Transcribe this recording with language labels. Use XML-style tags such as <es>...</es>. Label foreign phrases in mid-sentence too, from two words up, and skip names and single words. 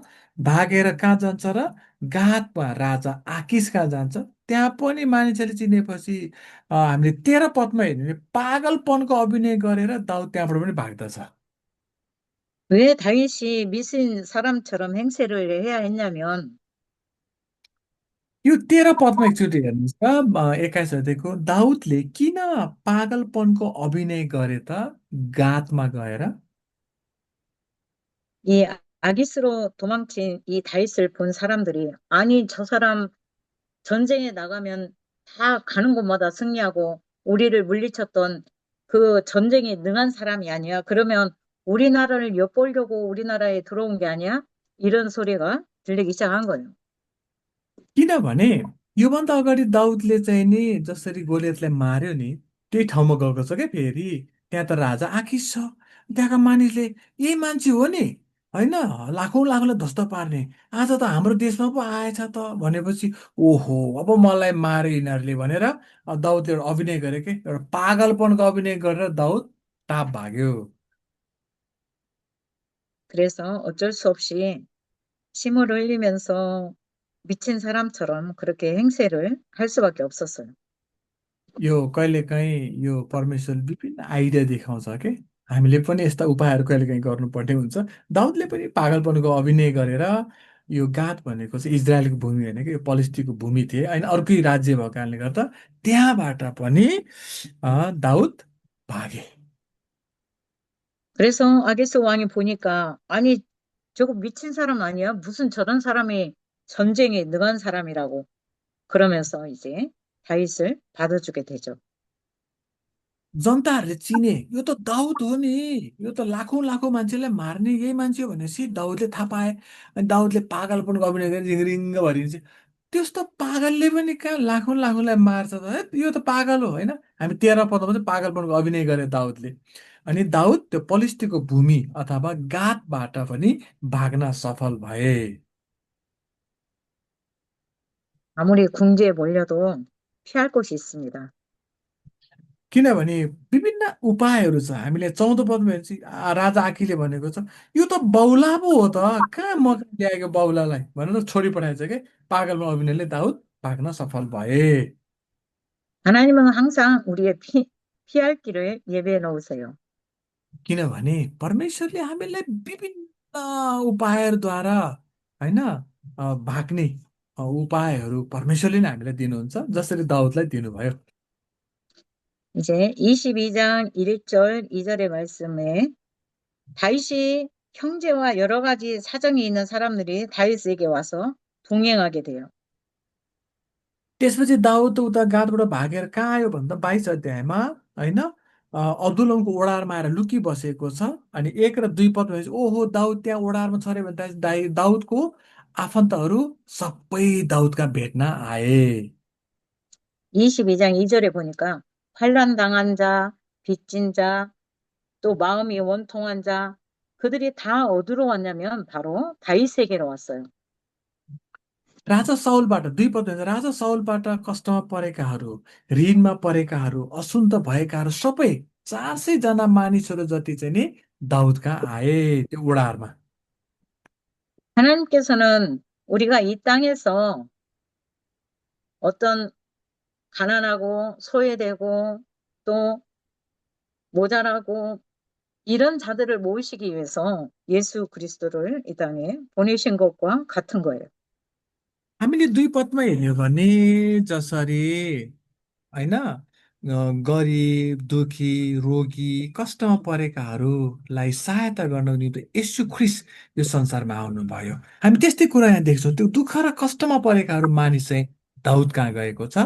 <ne>भागेर कहाँ जान्छ र गातमा राजा आकिस कहाँ जान्छ। त्यहाँ पनि मानिसहरूले चिनेपछि हामीले 13 पदमा हेर्ने भने पागलपनको अभिनय गरेर दाउद त्यहाँबाट पनि भाग्दछ।</ne> <ko>왜 다윗이 미친 사람처럼 행세를 해야 했냐면</ko> <ne>यो 13 पदमा एकचोटि हेर्नुहोस् त, 21 अध्यायको दाउदले किन पागलपनको अभिनय गरे त गातमा गएर।</ne> <ko>이 아기스로 도망친 이 다윗을 본 사람들이 아니 저 사람 전쟁에 나가면 다 가는 곳마다 승리하고 우리를 물리쳤던 그 전쟁에 능한 사람이 아니야. 그러면 우리나라를 엿보려고 우리나라에 들어온 게 아니야? 이런 소리가 들리기 시작한 거예요.</ko> <ne>किनभने योभन्दा अगाडि दाउदले चाहिँ नि जसरी गोलियतलाई मार्यो नि, त्यही ठाउँमा गएको छ क्या फेरि। त्यहाँ त राजा आखिस छ। त्यहाँका मानिसले यही मान्छे हो नि, होइन, लाखौँ लाखौँलाई ध्वस्त पार्ने, आज त हाम्रो देशमा पो आएछ त भनेपछि ओहो अब मलाई मारे यिनीहरूले भनेर दाउदले एउटा अभिनय गरे के, एउटा पागलपनको अभिनय गरेर दाउद टाप भाग्यो।</ne> <ko>그래서 어쩔 수 없이 침을 흘리면서 미친 사람처럼 그렇게 행세를 할 수밖에 없었어요.</ko> <ne>यो कहिलेकाहीँ यो परमेश्वर विभिन्न आइडिया देखाउँछ के, हामीले पनि यस्ता उपायहरू कहिलेकाहीँ गर्नुपर्ने हुन्छ। दाउदले पनि पागलपनको अभिनय गरेर, यो गात भनेको चाहिँ इजरायलको भूमि होइन कि, यो पलिस्टीको भूमि थिए होइन, अर्कै राज्य भएको कारणले गर्दा त्यहाँबाट पनि दाउद भागे।</ne> <ko>그래서 아게스 왕이 보니까 아니 저거 미친 사람 아니야? 무슨 저런 사람이 전쟁에 능한 사람이라고 그러면서 이제 다윗을 받아주게 되죠.</ko> <ne>जनताहरूले चिने यो त दाउद हो नि, यो त लाखौँ लाखौँ मान्छेलाई मार्ने यही मान्छे हो भनेपछि दाउदले थाहा पाए। अनि दाउदले पागलपनको अभिनय गरेर रिङ्ग भरिन्छ। त्यस्तो पागलले पनि कहाँ लाखौँ लाखौँलाई मार्छ त, है यो त पागल हो होइन। हामी 13 पदमा चाहिँ पागलपनको अभिनय गरे दाउदले। अनि दाउद त्यो पलिस्टीको भूमि अथवा गातबाट पनि भाग्न सफल भए।</ne> <ko>아무리 궁지에 몰려도 피할 곳이 있습니다.</ko> <ne>किनभने विभिन्न उपायहरू छ। हामीले 14 पदमा हेर्छ राजा आकीले भनेको छ यो त बौला पो हो त, कहाँ मका ल्याएको बौलालाई भनेर छोडी पठाएछ के। पागलमा अभिनयले दाउद भाग्न सफल भए।</ne> <ko>하나님은 항상 우리의 피할 길을 예배해 놓으세요.</ko> <ne>किनभने परमेश्वरले हामीलाई विभिन्न उपायहरूद्वारा होइन भाग्ने उपायहरू परमेश्वरले नै हामीलाई दिनुहुन्छ, जसरी दाउदलाई दिनुभयो।</ne> <ko>이제 22장 1절 2절의 말씀에 다윗이 형제와 여러 가지 사정이 있는 사람들이 다윗에게 와서 동행하게 돼요.</ko> <ne>त्यसपछि दाउद उता गादबाट भागेर कहाँ आयो भन्दा 22 अध्यायमा होइन अब्दुलमको ओडारमा आएर लुकी बसेको छ। अनि 1 र 2 पद भनेपछि ओहो दाउद त्यहाँ ओडारमा छ अरे भन्दा दाउदको आफन्तहरू सबै दाउदका भेट्न आए।</ne> <ko>22장 2절에 보니까 환난 당한 자, 빚진 자, 또 마음이 원통한 자, 그들이 다 어디로 왔냐면 바로 다윗에게로 왔어요.</ko> <ne>राजा साउलबाट 2 पद भन्छ राजा साउलबाट कष्टमा परेकाहरू, ऋणमा परेकाहरू, अशुद्ध भएकाहरू सबै 400 जना मानिसहरू जति चाहिँ नि दाउदका आए त्यो ओडारमा।</ne> <ko>하나님께서는 우리가 이 땅에서 어떤 가난하고 소외되고 또 모자라고 이런 자들을 모으시기 위해서 예수 그리스도를 이 땅에 보내신 것과 같은 거예요.</ko> <ne>हामीले 2 पदमा हेर्यो भने जसरी होइन गरिब दुखी रोगी कष्टमा परेकाहरूलाई सहायता गर्न निम्ति येशू ख्रिस्ट यो संसारमा आउनुभयो। हामी त्यस्तै कुरा यहाँ देख्छौँ। त्यो दुःख र कष्टमा परेकाहरू मानिस चाहिँ दाउद कहाँ गएको छ?</ne>